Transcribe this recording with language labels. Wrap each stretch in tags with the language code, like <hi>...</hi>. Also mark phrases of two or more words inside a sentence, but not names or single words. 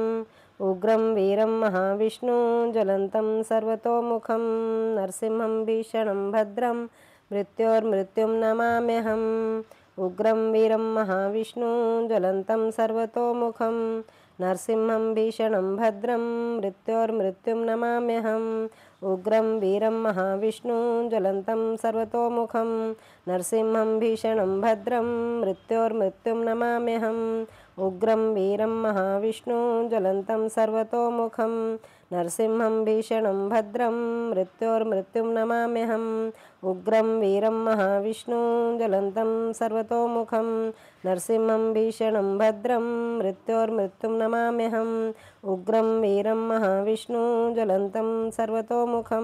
<sa>उग्रं वीरं महाविष्णुं ज्वलन्तं सर्वतोमुखं नरसिंहं भीषणं भद्रं मृत्योर्मृत्युं नमाम्यहम् उग्रं वीरं महाविष्णुं ज्वलन्तं सर्वतोमुखं नरसिंहं भीषणं भद्रं मृत्योर्मृत्युं नमाम्यहम् उग्रं वीरं महाविष्णुं ज्वलन्तं सर्वतोमुखं नरसिंहं भीषणं भद्रं मृत्योर्मृत्युं नमाम्यहम् उग्रं वीरं महाविष्णुं ज्वलन्तं सर्वतोमुखं నరసింహం భీషణం భద్రం మృత్యోర్మృత్యుం నమామ్యహం ఉగ్రం వీరం మహావిష్ణుం జ్వలంతం సర్వతోముఖం నరసింహం భీషణం భద్రం మృత్యోర్మృత్యుం నమామ్యహం ఉగ్రం వీరం మహావిష్ణుం జ్వలంతం సర్వతోముఖం</sa>